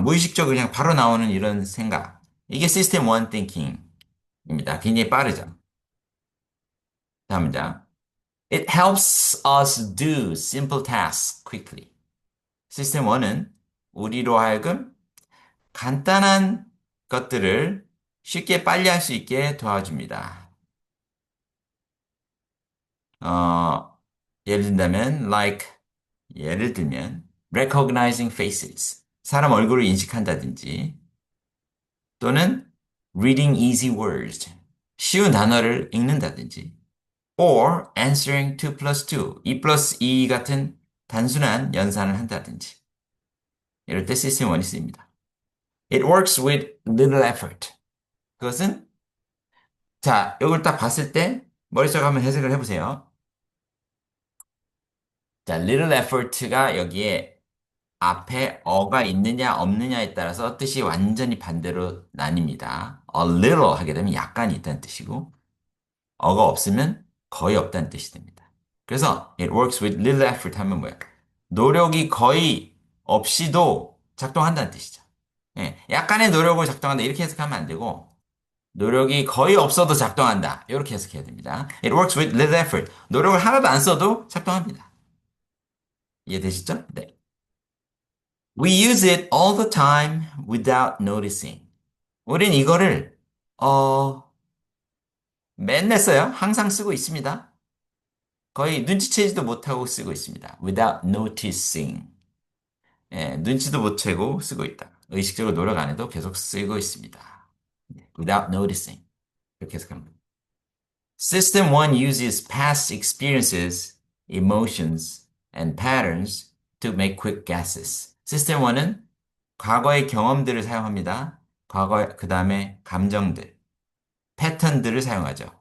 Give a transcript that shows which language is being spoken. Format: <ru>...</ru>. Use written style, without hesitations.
<ko>무의식적으로 그냥 바로 나오는 이런 생각. 이게 시스템 1 thinking입니다. 굉장히 빠르죠. 다음 문장.</ko> <en>It helps us do simple tasks quickly.</en> <ko>시스템 1은 우리로 하여금 간단한 것들을 쉽게 빨리 할 수 있게 도와줍니다. 어, 예를 든다면, 예를 들면,</ko> <en>recognizing faces.</en> <ko>사람 얼굴을 인식한다든지, 또는</ko> <en>reading easy words.</en> <ko>쉬운 단어를 읽는다든지,</ko> <en>or answering 2 plus 2,</en> <ko>2 플러스 2 같은 단순한 연산을 한다든지. 이럴 때 시스템 1이 쓰입니다.</ko> <en>It works with little effort.</en> <ko>그것은 자, 이걸 딱 봤을 때 머릿속에 한번 해석을 해보세요. 자, little effort가 여기에 앞에 어가 있느냐 없느냐에 따라서 뜻이 완전히 반대로 나뉩니다. A little 하게 되면 약간이 있다는 뜻이고 어가 없으면 거의 없다는 뜻이 됩니다. 그래서</ko> <en>it works with little effort</en> <ko>하면 뭐야? 노력이 거의 없이도 작동한다는 뜻이죠. 예, 약간의 노력을 작동한다 이렇게 해석하면 안 되고 노력이 거의 없어도 작동한다. 이렇게 해석해야 됩니다.</ko> <en>It works with little effort.</en> <ko>노력을 하나도 안 써도 작동합니다. 이해되시죠? 네.</ko> <en>We use it all the time without noticing.</en> <ko>우린 이거를 맨날 써요. 항상 쓰고 있습니다. 거의 눈치채지도 못하고 쓰고 있습니다.</ko> <en>Without noticing.</en> <ko>예, 눈치도 못 채고 쓰고 있다. 의식적으로 노력 안 해도 계속 쓰고 있습니다.</ko> <en>Without noticing.</en> <ko>이렇게 해석합니다.</ko> <en>System 1 uses past experiences, emotions, and patterns to make quick guesses.</en> <ko>시스템 1은 과거의 경험들을 사용합니다. 그 다음에 감정들, 패턴들을 사용하죠.</ko>